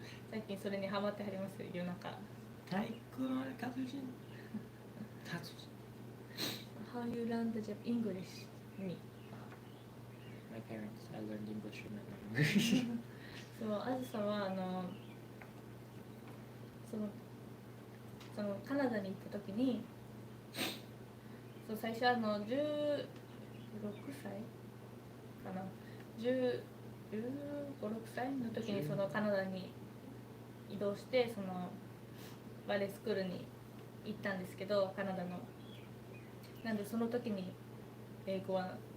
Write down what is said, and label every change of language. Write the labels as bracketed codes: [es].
[ja] 最近それにハマってはります夜中太鼓の達人 [en] How you learn the English? Me. My parents. I learned English from them. [ja] そうあずさんはそのカナダに行った時にそう最初16歳かな15、16歳の時にそのカナダに移動してそのバレエスクールに行ったんですけどカナダのなんでその時に英語は